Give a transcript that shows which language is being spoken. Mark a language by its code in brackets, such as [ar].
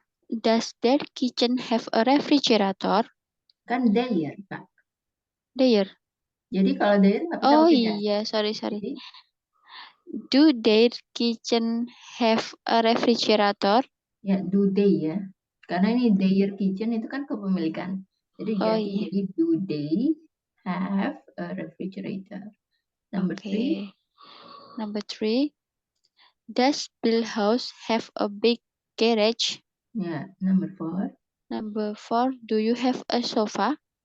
[en] Does their kitchen have a refrigerator? [id] Kan their, Kak. [en] Their. [id] Jadi kalau their nggak bisa Oh pakai does. iya, sorry. Jadi, [en] Do their kitchen have a refrigerator? [id] ya, [en] do they [id] ya. Karena ini [en] their kitchen [id] itu kan kepemilikan. Jadi Oh ganti iya. jadi [en] do they have a refrigerator. Number 3. Okay. Number 3. Does Bill house have a big garage? Ya, number 4. Number 4. Do you have a sofa?